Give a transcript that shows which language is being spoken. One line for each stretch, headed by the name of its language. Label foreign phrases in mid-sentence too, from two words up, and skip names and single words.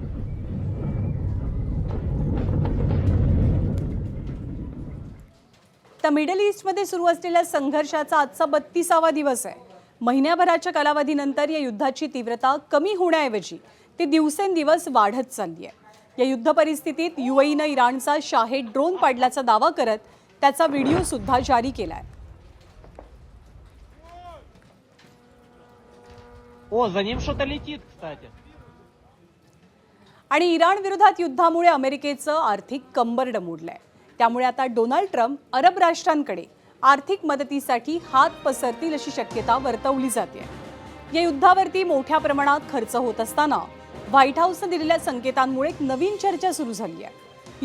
Marathi: तर मिडल ईस्टमध्ये सुरू असलेल्या संघर्षाचा आजचा 32वा दिवस आहे। महिन्याभराच्या कालावधीनंतर या युद्धाची तीव्रता कमी होण्याऐवजी ती दिवसेंदिवस वाढत चालली आहे। या युद्ध परिस्थितीत यूएईने इराणचा शाहेद ड्रोन पाडल्याचा दावा करत त्याचा व्हिडिओ सुद्धा जारी केलाय।
Russian: О, за ним что-то летит, кстати.
Marathi: आणि इराण विरोधात युद्धामुळे अमेरिकेचं आर्थिक कंबरड मोडलंय। त्यामुळे आता डोनाल्ड ट्रम्प अरब राष्ट्रांकडे आर्थिक मदतीसाठी हात पसरतील अशी शक्यता वर्तवली जाते। या युद्धावरती मोठ्या प्रमाणात खर्च होत असताना व्हाईट हाऊसने दिलेल्या संकेतांमुळे एक नवीन चर्चा सुरू झाली आहे।